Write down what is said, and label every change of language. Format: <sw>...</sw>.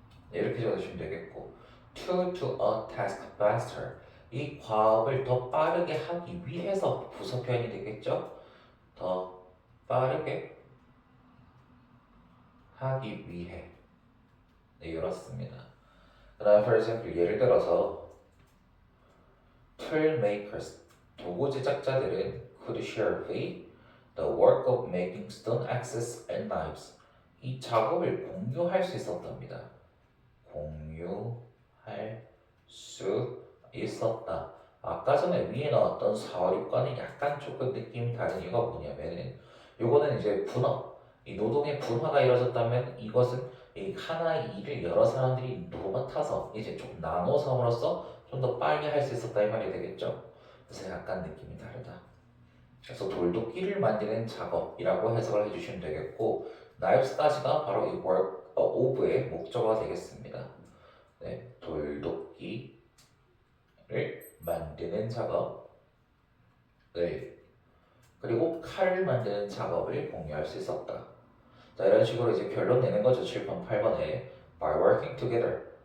<ko>네, 이렇게 적어주시면 되겠고</ko> <en>to a task faster</en> <ko>이 과업을 더 빠르게 하기 위해서 부사 표현이 되겠죠? 더 빠르게 하기 위해 네, 이렇습니다. 그 다음에</ko> <en>for example</en> <ko>예를 들어서</ko> <en>tool makers</en> <ko>도구 제작자들은</ko> <en>could share the work of making stone axes and knives</en> <ko>이 작업을 공유할 수 있었답니다. 공유할 수 있었다. 아까 전에 위에 나왔던 4, 6과는 약간 조금 느낌이 다른 이유가 뭐냐면은 요거는 이제 분화 이 노동의 분화가 이루어졌다면 이것은 이 하나의 일을 여러 사람들이 맡아서 이제 좀 나눠서 함으로써 좀 더 빨리 할 수 있었다 이 말이 되겠죠. 그래서 약간 느낌이 다르다. 그래서 돌도끼를 만드는 작업이라고 해석을 해주시면 되겠고 knives까지가 바로 이 work of의 목적어가 되겠습니다. 네, 돌도끼를 만드는 작업을 그리고 칼을 만드는 작업을 공유할 수 있었다. 자, 이런 식으로 이제 결론 내는 거죠. 7번, 8번에</ko> <en>by working together.</en>